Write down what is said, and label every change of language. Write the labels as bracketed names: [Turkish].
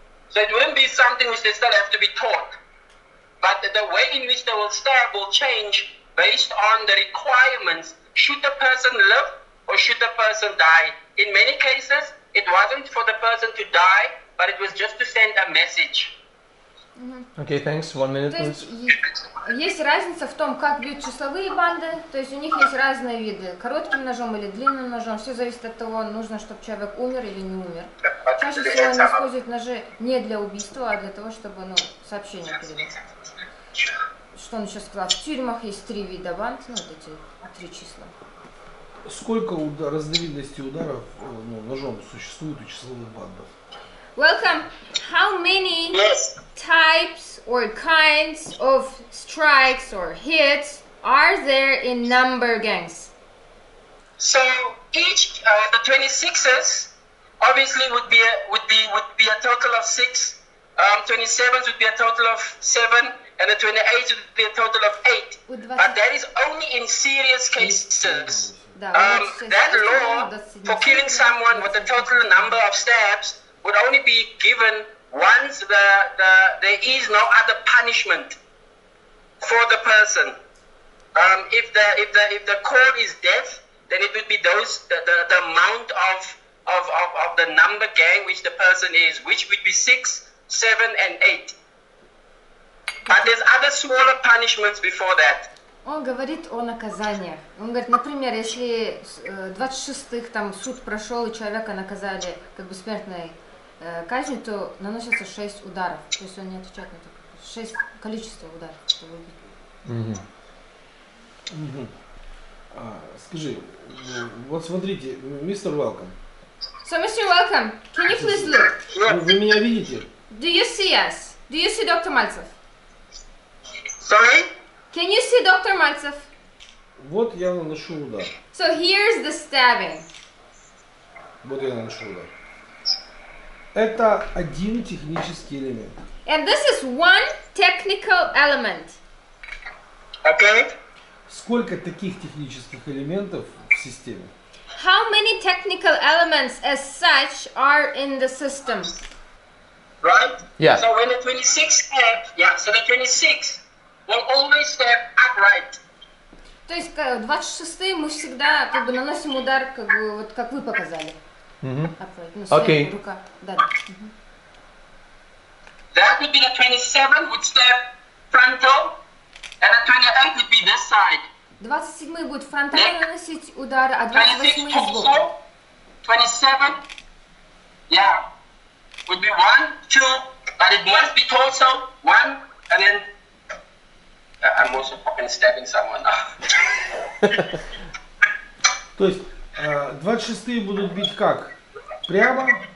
[English] So it wouldn't be something which they still have to be taught. But the way in which they will stab will change based on the requirements. Should the person live or should the person die? In many cases, it wasn't for the person to die, but it was just to send a message. Okay, thanks. 1 minute, please. [Russian] Есть разница в том, как бьют числовые банды, то есть у них есть разные виды, коротким ножом или длинным ножом, все зависит от того, нужно, чтобы человек умер или не умер. Чаще всего они используют ножи не для убийства, а для того, чтобы, сообщение передать. Что он еще сказал, в тюрьмах есть 3 вида банд, вот эти 3 числа. Сколько разновидностей ударов ножом существует у числовых бандов? [English] Welcome. How many types or kinds of strikes or hits are there in number gangs? So each the 26s obviously would be a total of 6. 27s would be a total of 7, and the 28s would be a total of 8. But that is only in serious cases. That law for killing someone with a total number of stabs would only be given once there is no other punishment for the person. If the cause is death, then it would be the amount of the number gang which the person is, which would be 6, 7, and 8. But there's other smaller punishments before that. [Russian] Он говорит о наказаниях. Он говорит, например, если 26-х там суд прошел и человека наказали как бы смертной казнью, то наносится 6 ударов. То есть он не отвечает на это. 6 количество ударов, чтобы убить. Скажи, вот смотрите, мистер Велком. [English] So, Mr. Welcome, can you please look? [Russian] Вы меня видите? [English] Do you see us? Do you see Dr. Maltsev? Sorry? Can you see Dr. Maltsev? [Russian] Вот я наношу удар. [English] So here's the stabbing. [Russian] Вот я наношу удар. Это один технический элемент. [English] And this is one technical element. Okay. [Russian] Сколько таких технических элементов в системе? [English] How many technical elements as such are in the system? Right? Yeah. So when the 26 stab, so the 26 will always stab upright. [Russian] То есть 26-й мы всегда как бы наносим удар, как бы вот как вы показали. [English] Okay. [Russian] Рука. Да. [English] That would be the 27 would stab frontal, and the 28 would be this side. [Russian] 27-й будет фронтально наносить удары, а [English] 26 [Russian] 28-й сбоку. [English] torso, 27, would be 1, 2, but it must be torso, 1, and then I'm also fucking stabbing someone now. [Russian] То есть 26-е будут бить как? Прямо?